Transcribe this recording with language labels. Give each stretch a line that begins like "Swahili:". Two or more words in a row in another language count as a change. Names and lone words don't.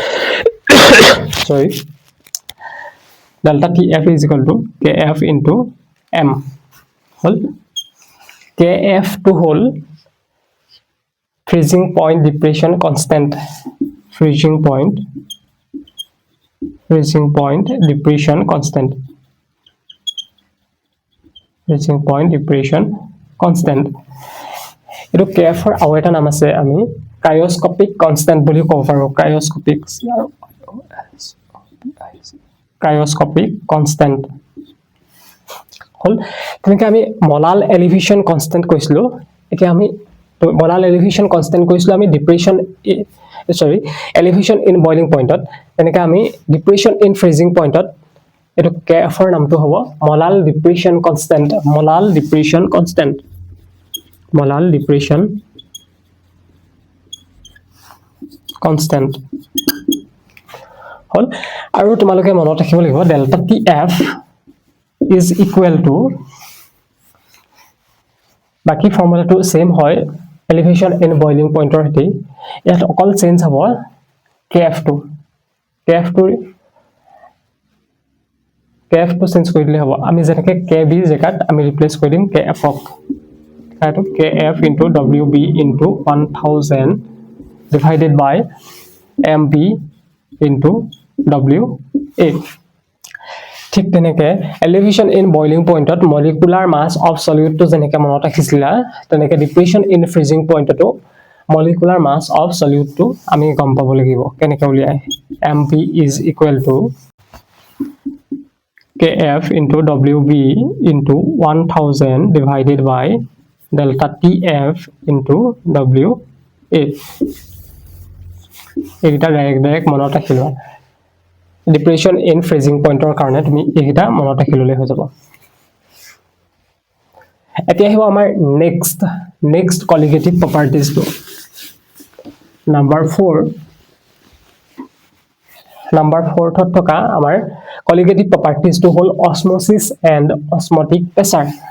English: sorry delta tf is equal to kf into m হল kf to whole freezing point depression constant freezing point depression constant freezing point depression constant
Assamese: এটো kf এর আৰু এটা নাম আছে আমি
English: cryoscopic constant
Assamese: বুলি কব পাৰো cryoscopic constant হল তেনেকৈ আমি
English: molal elevation constant
Assamese: কৈছিলো এতিয়া আমি
English: molal elevation constant
Assamese: কৈছিলো আমি
English: depression elevation in boiling pointত
Assamese: তেনেকৈ আমি
English: depression in freezing pointত
Assamese: এটো kf এর নামটো হ'ব
English: molal depression constant
Assamese: হল আৰু তোমালোকে মনত ৰাখিব লাগিব
English: delta tf is equal to
Assamese: বাকি ফৰ্মুলাটো সেম হয়
English: elevation in boiling pointৰ
Assamese: হেতি ইয়াত অকল চেঞ্জ হ'ব kf2 চেঞ্জ কৰি দিলে হ'ব আমি যেনেকৈ kb জেগাত আমি ৰিপ্লেস কৰি দিম kf ক এটো
English: kf into wb into 1000 divided by mb into wa
Assamese: ঠিক তেনেকে
English: elevation in boiling pointত molecular mass of soluteটো
Assamese: যেনেকৈ মনত ৰাখিছিলা তেনেকে
English: depression in freezing pointটো molecular mass of soluteটো
Assamese: আমি গম পাব লাগিব কেনেকৈ উলিয়াই
English: mp is equal to kf into wb into 1000 divided by delta tf into wa
Assamese: এটা ডাইৰেক্ট মনত ৰাখিলো
English: depression in freezing pointৰ
Assamese: কাৰণে তুমি এইটা মনত ৰাখিললে হৈ যাব এতিয়া আহিব আমাৰ
English: next colligative properties
Assamese: টো নাম্বাৰ 4 ত থকা আমাৰ
English: colligative properties
Assamese: টো হল
English: osmosis and osmotic pressure